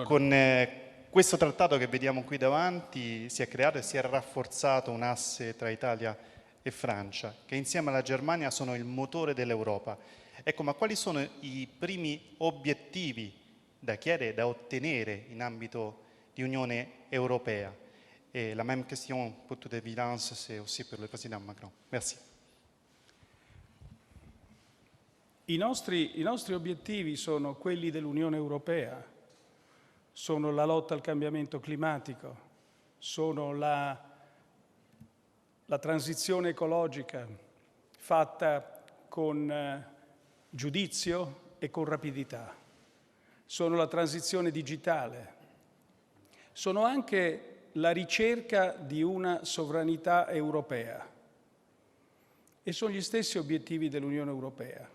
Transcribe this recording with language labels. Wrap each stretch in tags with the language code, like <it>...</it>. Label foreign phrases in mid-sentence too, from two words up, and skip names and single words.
<it>Con questo trattato che vediamo qui davanti si è creato e si è rafforzato un asse tra Italia e Francia, che insieme alla Germania sono il motore dell'Europa. Ecco, ma quali sono i primi obiettivi da chiedere, da ottenere in ambito di Unione Europea?</it> <fr>Et la même question pour toute évidence, c'est aussi pour le Président Macron. Merci.</fr> <it>I nostri obiettivi sono quelli dell'Unione Europea, sono la lotta al cambiamento climatico, sono la transizione ecologica fatta con giudizio e con rapidità, sono la transizione digitale, sono anche la ricerca di una sovranità europea e sono gli stessi obiettivi dell'Unione Europea.</it>